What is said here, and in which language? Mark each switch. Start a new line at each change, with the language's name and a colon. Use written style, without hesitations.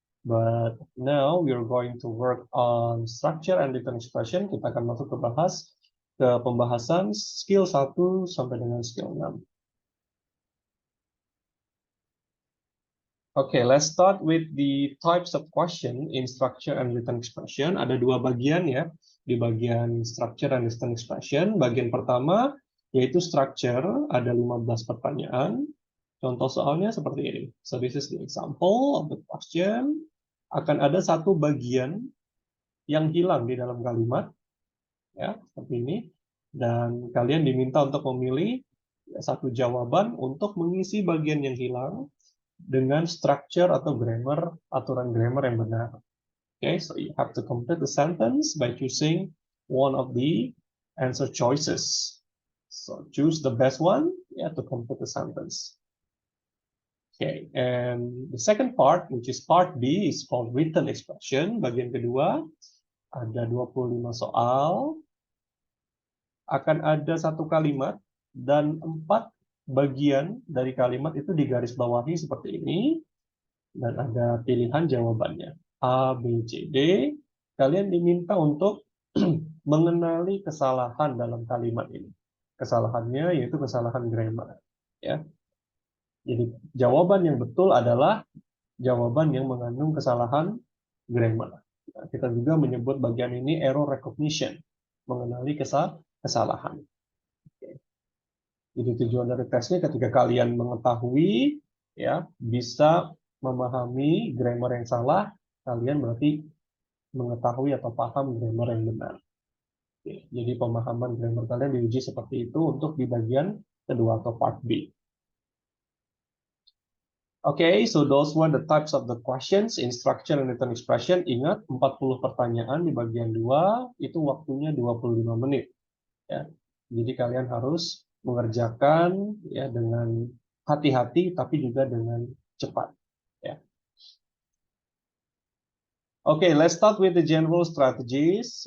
English: But now we are going to work on structure and written expression.
Indonesian: Kita akan masuk ke pembahasan skill 1 sampai dengan skill 6.
English: Okay, let's start with the types of question in structure and written expression.
Indonesian: Ada dua bagian ya, di bagian structure and written expression. Bagian pertama yaitu structure, ada 15 pertanyaan. Contoh soalnya seperti ini.
English: So this is the example of the question.
Indonesian: Akan ada satu bagian yang hilang di dalam kalimat, ya seperti ini, dan kalian diminta untuk memilih satu jawaban untuk mengisi bagian yang hilang dengan structure atau grammar, aturan grammar yang benar.
English: Okay, so you have to complete the sentence by choosing one of the answer choices. So choose the best one, yeah, to complete the sentence. Okay, and the second part, which is part B, is called written expression.
Indonesian: Bagian kedua, ada 25 soal. Akan ada satu kalimat, dan 4 bagian dari kalimat itu digarisbawahi seperti ini. Dan ada pilihan jawabannya. A, B, C, D. Kalian diminta untuk mengenali kesalahan dalam kalimat ini. Kesalahannya yaitu kesalahan grammar. Ya. Jadi jawaban yang betul adalah jawaban yang mengandung kesalahan grammar. Nah, kita juga menyebut bagian ini error recognition, mengenali kesalahan. Oke. Jadi tujuan dari tesnya ketika kalian mengetahui, ya bisa memahami grammar yang salah, kalian berarti mengetahui atau paham grammar yang benar. Oke. Jadi pemahaman grammar kalian diuji seperti itu untuk di bagian kedua atau part B.
English: Okay, so those were the types of the questions in structure and written expression.
Indonesian: Ingat, 40 pertanyaan di bagian 2, itu waktunya 25 menit. Ya. Jadi kalian harus mengerjakan ya dengan hati-hati, tapi juga dengan cepat. Ya.
English: Okay, let's start with the general strategies.